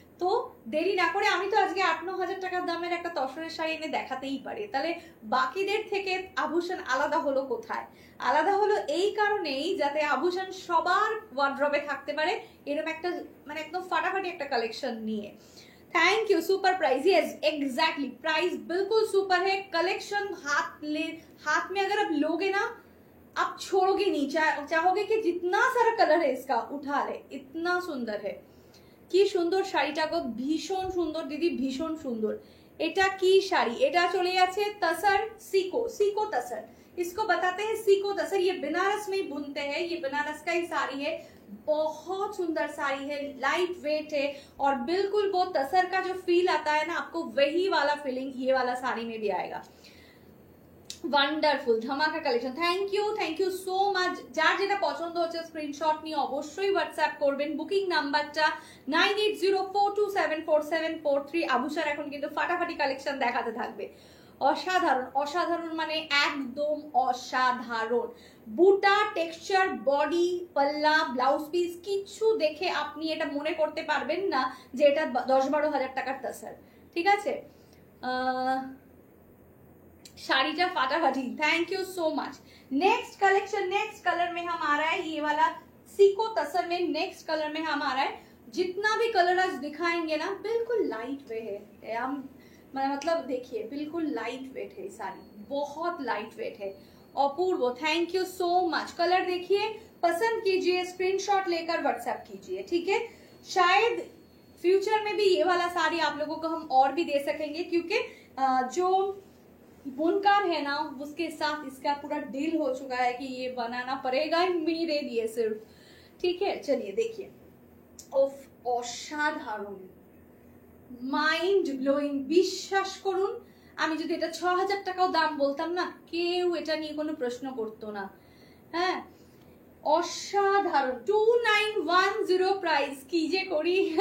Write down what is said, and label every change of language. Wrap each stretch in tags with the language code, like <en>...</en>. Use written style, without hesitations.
<bn>তো দেরি না করে, আমি তো আজকে 8-9 হাজার টাকার দামের একটা তসরের শাড়ি এনে দেখাতেই পারি, তাহলে বাকিদের থেকে আভূষণ আলাদা হলো কোথায়? আলাদা হলো এই কারণেই যাতে আভূষণ সবার ওয়ার্ড্রবে থাকতে পারে, এরকম একটা মানে একদম ফাটাফাটি একটা কালেকশন নিয়ে।</bn> <hi>Thank you, super price, yes exactly, price बिल्कुल सुपर है। कलेक्शन हाथ में अगर आप लोगे ना आप छोड़ोगे नहीं, चाहोगे कि जितना सारा कलर है इसका उठा ले, इतना सुंदर है।</hi> <bn>কি সুন্দর শাড়িটা গো, ভীষণ সুন্দর দিদি, ভীষণ সুন্দর। এটা কি শাড়ি? এটা চলে যাচ্ছে</bn> <hi>तसर सीको, सीको तसर, इसको बताते हैं सीको तसर। ये बनारस में बुनते हैं, ये बनारस का ही साड़ी है, बहुत सुंदर साड़ी है, लाइट वेट है और बिल्कुल वो तसर का जो फील आता है ना, आपको वही वाला फीलिंग ये वाला साड़ी में भी आएगा।</hi> <bn>ওয়ান্ডারফুল ধামাকা collection, thank you so much. যার যেটা পছন্দ হচ্ছে স্ক্রিনশট নিয়ে অবশ্যই হোয়াটসঅ্যাপ করবেন। বুকিং নাম্বারটা 9804274743। আভূষণ এখন কিন্তু ফাটাফাটি কালেকশন দেখাতে থাকবে, অসাধারণ অসাধারণ মানে একদম অসাধারণ। বুটা, টেক্সচার, বডি, পাল্লা, ব্লাউজ পিস কিছু দেখে আপনি এটা মনে করতে পারবেন না যে এটা 10-12 হাজার টাকার তাসার, ঠিক আছে। शाड़ीटा फाटाफाटी,</bn> <hi>thank you so much. Next collection, next colour में हम आ रहा है ये वाला सीको तसर में, नेक्स्ट कलर में हम आ रहा है। जितना भी कलर आज दिखाएंगे ना बिल्कुल लाइट वेट है, हम मतलब देखिए बिल्कुल लाइट वेट है, साड़ी बहुत लाइट वेट है। अपूर्व, thank you so much. Colour देखिए, पसंद कीजिए, स्क्रीनशॉट लेकर व्हाट्सएप कीजिए, ठीक है। शायद फ्यूचर में भी ये वाला साड़ी आप लोगों को हम और भी दे सकेंगे, क्योंकि जो बुनकर है ना उसके साथ इसका पूरा डील हो चुका है कि ये बनाना पड़ेगा मेरे लिए सिर्फ, ठीक है। चलिए देखिए,</hi> <bn>অসাধারণ, মাইন্ড ব্লোয়িং, বিশ্বাস করুন আমি যদি এটা 6000 টাকাও দাম বলতাম না কেউ এটা নিয়ে কোনো প্রশ্ন করতো না। হ্যাঁ, অসাধারণ 2910 প্রাইস, কি যে করি।</bn>